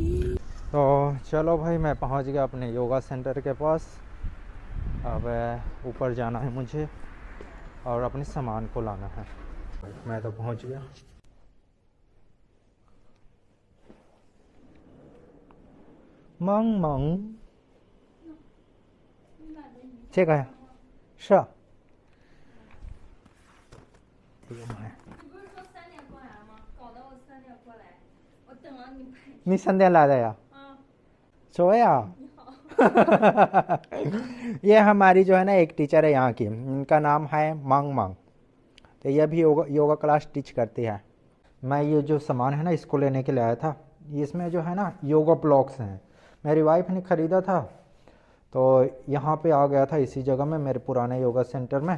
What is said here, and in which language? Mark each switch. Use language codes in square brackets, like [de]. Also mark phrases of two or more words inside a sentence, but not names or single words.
[hi] तो चलो भाई मैं पहुंच गया अपने [en] yoga center [hi] के पास। अब ऊपर जाना है मुझे और अपने सामान को लाना है। मैं तो पहुंच गया। मंग मंग [zh] 这个呀，是啊。哎呀妈呀！你3点来的呀？ [hi] 说呀 ये हमारी जो है ना एक टीचर है यहाँ की, इनका नाम है मंग मंग। तो ये भी [en] yoga class teach [hi] करती है। मैं ये जो सामान है ना इसको लेने के लिए आया था। इसमें जो है ना [en] yoga blocks [hi] हैं, मेरी वाइफ ने ख़रीदा था, तो यहाँ पे आ गया था इसी जगह में, मेरे पुराने [en] yoga center [hi] में।